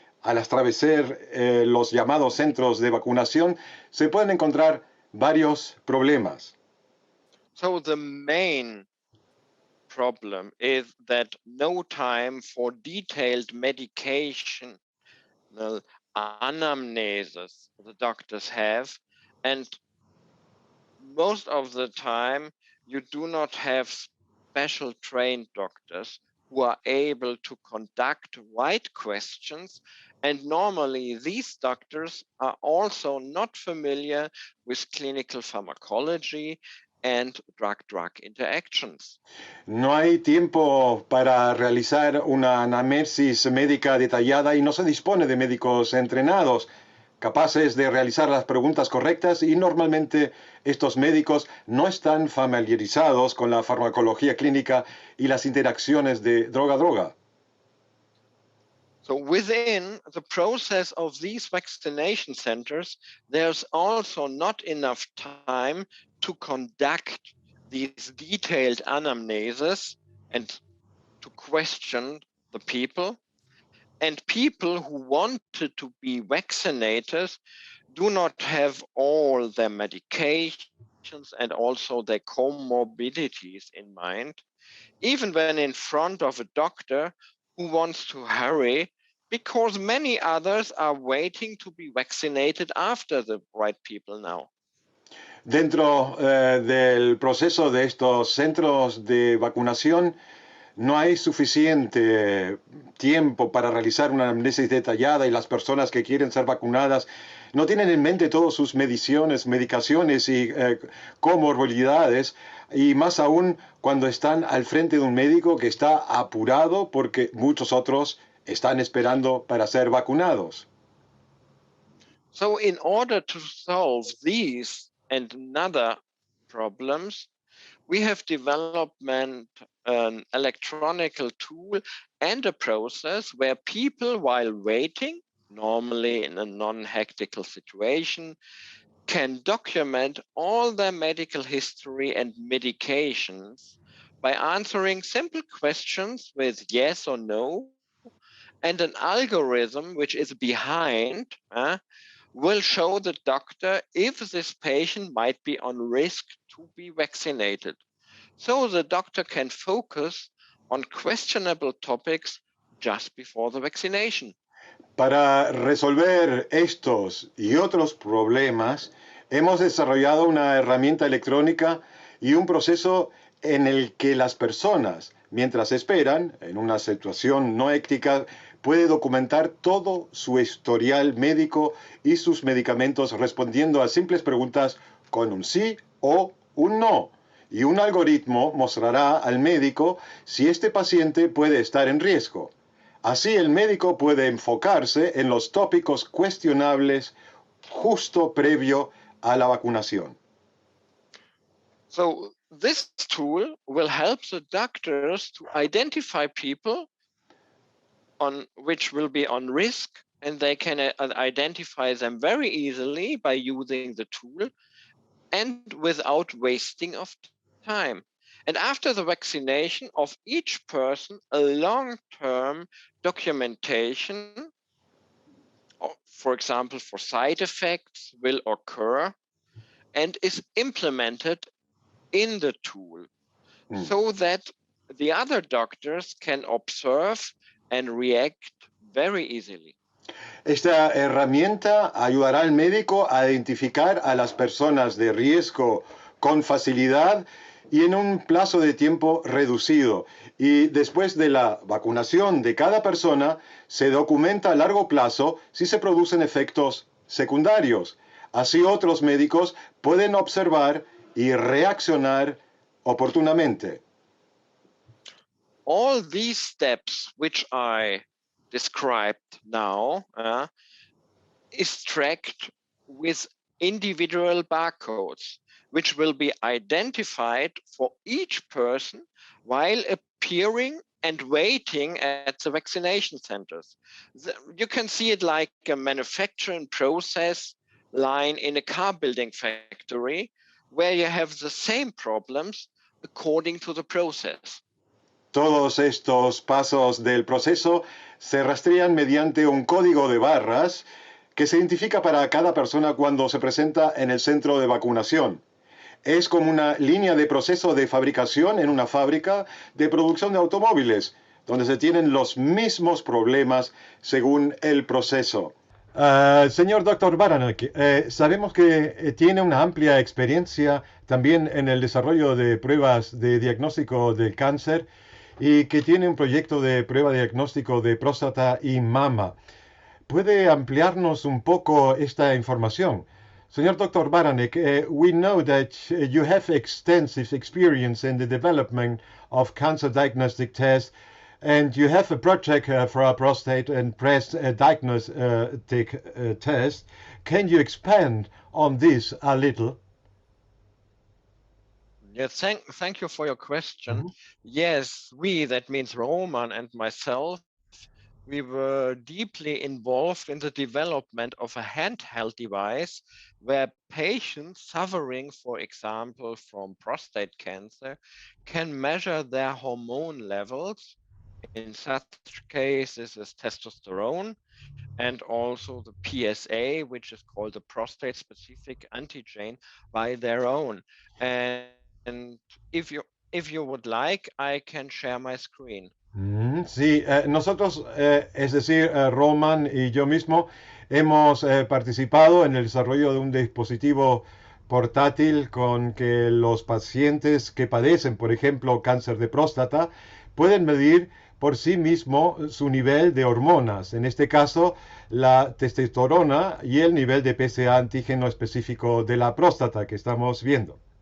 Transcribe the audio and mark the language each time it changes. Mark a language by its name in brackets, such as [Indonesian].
[Spanish] Al atravesar los llamados centros de vacunación, se pueden encontrar varios problemas. [English] So the main problem is that no time for detailed medication anamnesis the doctors have, and most of the time you do not have special trained doctors who are able to conduct right questions, and normally these doctors are also not familiar with clinical pharmacology and drug-drug interactions. [Spanish] No hay tiempo para realizar una anamnesis médica detallada y no se dispone de médicos entrenados capaces de realizar las preguntas correctas y normalmente estos médicos no están familiarizados con la farmacología clínica y las interacciones de droga-droga. [English] So within the process of these vaccination centers, there's also not enough time to conduct these detailed anamnesis and to question the people. And people who wanted to be vaccinated do not have all their medications and also their comorbidities in mind, even when in front of a doctor who wants to hurry, because many others are waiting to be vaccinated after the right people now. [Spanish] Dentro del proceso de estos centros de vacunación, no hay suficiente tiempo para realizar una anamnesis detallada y las personas que quieren ser vacunadas no tienen en mente todas sus medicaciones y comorbilidades, y más aún cuando están al frente de un médico que está apurado porque muchos otros están esperando para ser vacunados. [English] So in order to solve these and another problems, we have developed an electronical tool and a process where people, while waiting, normally in a non-hectical situation, can document all their medical history and medications by answering simple questions with yes or no, and an algorithm which is behind will show the doctor if this patient might be on risk to be vaccinated. So the doctor can focus on questionable topics just before the vaccination. [Spanish] Para resolver estos y otros problemas, hemos desarrollado una herramienta electrónica y un proceso en el que las personas, mientras esperan, en una situación no ética, puede documentar todo su historial médico y sus medicamentos respondiendo a simples preguntas con un sí o un no. Y un algoritmo mostrará al médico si este paciente puede estar en riesgo. Así el médico puede enfocarse en los tópicos cuestionables justo previo a la vacunación. [English] So this tool will help the doctors to identify people on which will be on risk, and they can identify them very easily by using the tool and without wasting of time. And after the vaccination of each person, a long-term documentation, for example, for side effects, will occur and is implemented in the tool so that the other doctors can observe and react very easily. [Spanish] Esta herramienta ayudará al médico a identificar a las personas de riesgo con facilidad y en un plazo de tiempo reducido. Y después de la vacunación de cada persona, se documenta a largo plazo si se producen efectos secundarios. Así otros médicos pueden observar y reaccionar oportunamente. [English] All these steps which I described now is tracked with individual barcodes, which will be identified for each person while appearing and waiting at the vaccination centers. You can see it like a manufacturing process line in a car building factory where you have the same problems according to the process. [Spanish] Todos estos pasos del proceso se rastrean mediante un código de barras que se identifica para cada persona cuando se presenta en el centro de vacunación. Es como una línea de proceso de fabricación en una fábrica de producción de automóviles, donde se tienen los mismos problemas según el proceso. Señor Dr. Baranek, sabemos que tiene una amplia experiencia también en el desarrollo de pruebas de diagnóstico del cáncer y que tiene un proyecto de prueba de diagnóstico de próstata y mama. ¿Puede ampliarnos un poco esta información? Señor Dr. [English] Baranek, we know that you have extensive experience in the development of cancer diagnostic tests, and you have a project for a prostate and breast diagnostic test. Can you expand on this a little? Yes, thank you for your question. Yes, that means Roman and myself, we were deeply involved in the development of a handheld device where patients suffering, for example, from prostate cancer can measure their hormone levels. In such cases, is testosterone and also the PSA, which is called the prostate-specific antigen, by their own. And if you would like, I can share my screen. [Spanish] Sí, nosotros, es decir, Roman y yo mismo, hemos participado en el desarrollo de un dispositivo portátil con que los pacientes que padecen, por ejemplo, cáncer de próstata, pueden medir por sí mismo su nivel de hormonas, en este caso la testosterona y el nivel de PSA antígeno específico de la próstata que estamos viendo.